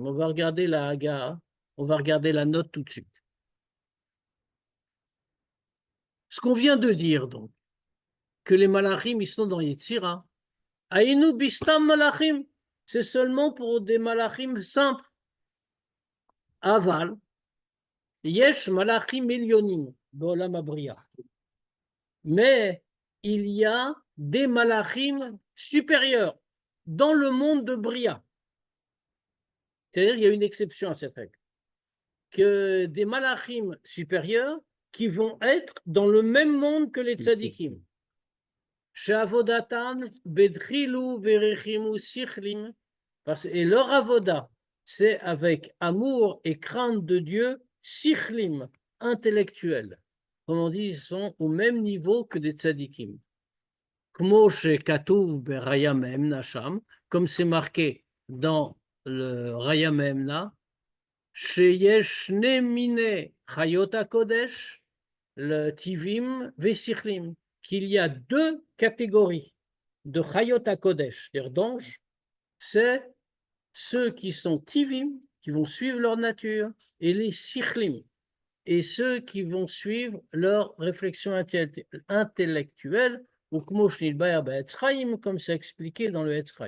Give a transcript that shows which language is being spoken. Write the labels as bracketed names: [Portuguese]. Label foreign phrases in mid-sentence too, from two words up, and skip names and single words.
[French] On va regarder la Haga, on va regarder la note tout de suite. Ce qu'on vient de dire, donc, que les malachim, ils sont dans Yetzira. [Hebrew] אינו בסתם מלאכים, [French] c'est seulement pour des malachim simples. [Hebrew] אבל, יש מלאכים עליונים, בעולם הבריאה. [French] Mais il y a des malachim supérieurs dans le monde de Bria. C'est-à-dire qu'il y a une exception à cette règle. Que des malachim supérieurs qui vont être dans le même monde que les tzadikim. [Hebrew] שעבודתן בדחילו ורחימו שכלים. [French] Et leur avoda, c'est avec amour et crainte de Dieu, sichlim, intellectuel. Comme on dit, ils sont au même niveau que des tzadikim. [Hebrew] כמו שכתוב ברעיא מהימנא שם, [French] comme c'est marqué dans le Raya Me'emna, [Hebrew] שיש שני מיני חיות הקודש, [French] le [Hebrew] טבעיים ושכליים, [French] qu'il y a 2 catégories de [Hebrew] חיות הקודש, [French] c'est-à-dire d'anges, c'est ceux qui sont tivim, qui vont suivre leur nature, et les sichlim, et ceux qui vont suivre leur réflexion intellectuelle, ou comme c'est expliqué dans le Etz Chaim.